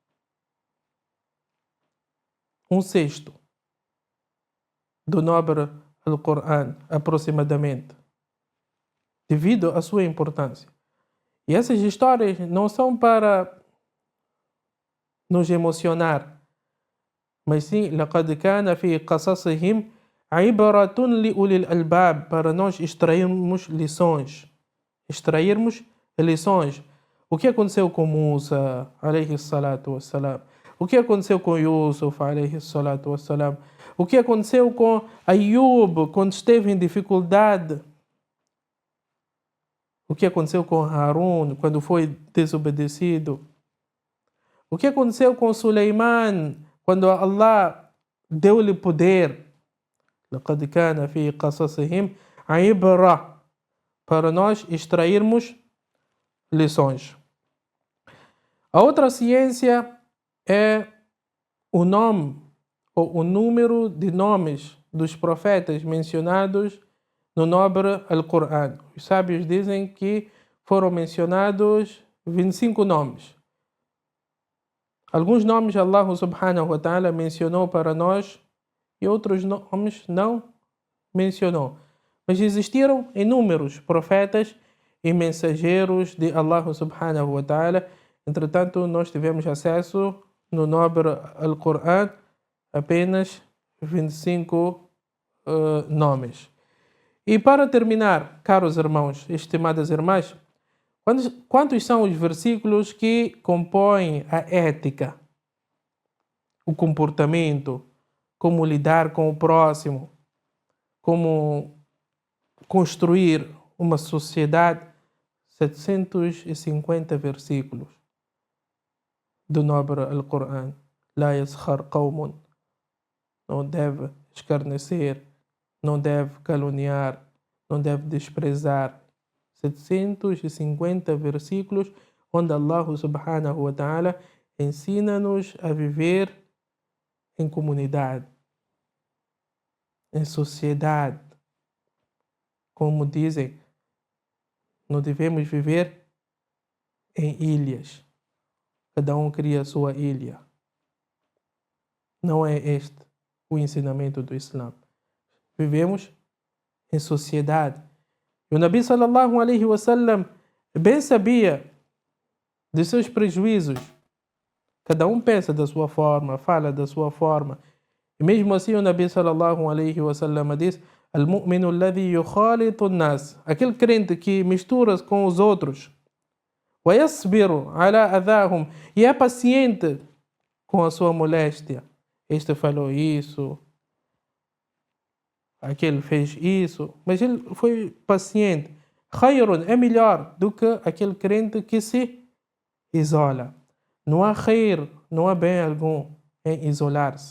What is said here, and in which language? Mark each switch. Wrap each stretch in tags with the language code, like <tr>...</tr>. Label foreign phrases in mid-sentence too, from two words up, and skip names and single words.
<pt>Um sexto do nobre Al-Qur'an, aproximadamente, devido à sua importância. E essas histórias não são para nos emocionar, mas sim,</pt> <ar>لَقَدْ كَانَ فِي قَصَصِهِمْ عِبْرَةٌ لِأُولِي الْأَلْبَابِ,</ar> <pt>para nós extrairmos lições. O que aconteceu com Musa,</pt> <ar>عليه الصلاة والسلام?</ar> <pt>O que aconteceu com Yusuf,</pt> <ar>عليه الصلاة والسلام?</ar> <pt>O que aconteceu com Ayub quando esteve em dificuldade? O que aconteceu com Harun quando foi desobedecido? O que aconteceu com Suleiman quando Allah deu-lhe poder?</pt> <ar>لَقَدْ كَانَ فِي قَصَصِهِمْ عِبْرَةٌ,</ar> <pt>para nós extrairmos lições. A outra ciência é o nome ou o número de nomes dos profetas mencionados no nobre Alcorão. Os sábios dizem que foram mencionados 25 nomes. Alguns nomes Allah</pt> <ar>سبحانه وتعالى</ar> <pt>mencionou para nós e outros nomes não mencionou. Mas existiram inúmeros profetas e mensageiros de Allah</pt> <ar>سبحانه وتعالى.</ar> <pt>Entretanto, nós tivemos acesso no nobre Alcorão apenas 25 nomes. E para terminar, caros irmãos, estimadas irmãs, quantos são os versículos que compõem a ética, o comportamento, como lidar com o próximo, como construir uma sociedade? 750 versículos do nobre Alcorão.</pt> <ar>لا يسخر قوم.</ar> <pt>Não deve escarnecer, não deve caluniar, não deve desprezar. 750 versículos onde Allah</pt> <ar>سبحانه وتعالى</ar> <pt>ensina-nos a viver em comunidade, em sociedade. Como dizem, não devemos viver em ilhas. Cada um cria a sua ilha. Não é este o ensinamento do Islã. Vivemos em sociedade. E o Nabi</pt> <ar>صلى الله عليه وسلم</ar> <pt>bem sabia de seus prejuízos. Cada um pensa da sua forma, fala da sua forma. E mesmo assim o Nabi</pt> <ar>صلى الله عليه وسلم</ar> <pt>diz:</pt> <ar>المؤمن الذي يخالط الناس.</ar> <pt>Aquele crente que mistura-se com os outros.</pt> <ar>ويصبر على أذاهم.</ar> <pt>E é paciente com a sua moléstia. Este falou isso, aquele fez isso, mas ele foi paciente. Khayrun é melhor do que aquele crente que se isola. Não há khayr, não há bem algum em isolar-se.</pt>